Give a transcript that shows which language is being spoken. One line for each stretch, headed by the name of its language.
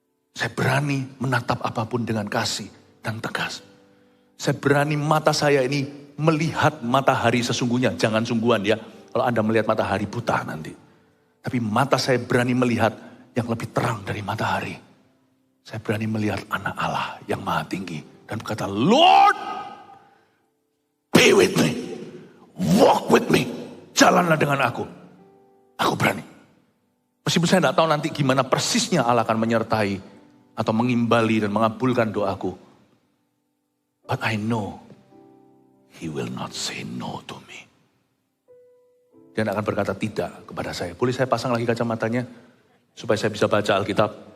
Indonesian: Saya berani menatap apapun dengan kasih dan tegas. Saya berani mata saya ini melihat matahari sesungguhnya. Jangan sungguhan ya, kalau Anda melihat matahari buta nanti. Tapi mata saya berani melihat yang lebih terang dari matahari. Saya berani melihat anak Allah yang maha tinggi. Dan berkata,
English: Lord, be with me. Walk with me.
Indonesian: Jalanlah dengan aku. Aku berani. Meskipun saya tidak tahu nanti gimana persisnya Allah akan menyertai atau mengimbali dan mengabulkan doaku.
English: But I know He will not say no to me.
Indonesian: Dia tidak akan berkata tidak kepada saya. Boleh saya pasang lagi kacamatanya supaya saya bisa baca Alkitab.